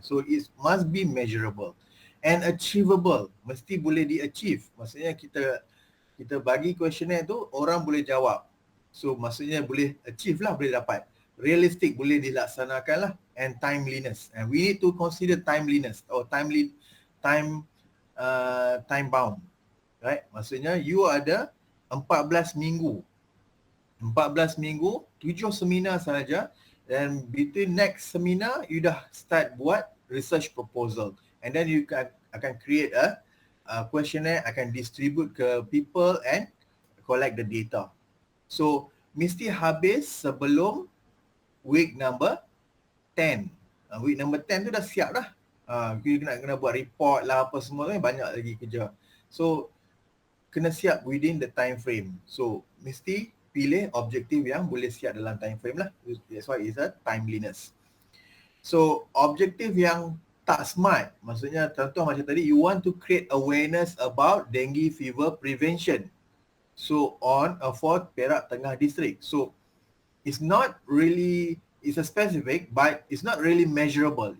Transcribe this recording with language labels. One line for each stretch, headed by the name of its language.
English: So it must be measurable and achievable.
Malay: Mesti boleh di-achieve. Maksudnya kita bagi questionnaire tu, orang boleh jawab. So maksudnya boleh achieve lah, boleh dapat. Realistic, boleh dilaksanakan lah.
English: And timeliness, and we need to consider timeliness or time bound, right?
Malay: Maksudnya you ada 14 minggu, 7 seminar sahaja,
English: and between next seminar
Malay: you dah start buat research proposal, and then you akan create a questionnaire, akan distribute ke people
English: and collect the data.
Malay: So mesti habis sebelum week number 10. Week number 10 tu dah siap dah. Kita kena buat report lah apa semua kan, banyak lagi kerja. So kena siap within the time frame. So mesti pilih objektif yang boleh siap dalam time frame lah.
English: That's why it's a timeliness.
Malay: So objektif yang tak smart, maksudnya contoh macam tadi,
English: you want to create awareness about dengue fever prevention. So for Perak Tengah district. So it's not really, it's a specific, but it's not really measurable.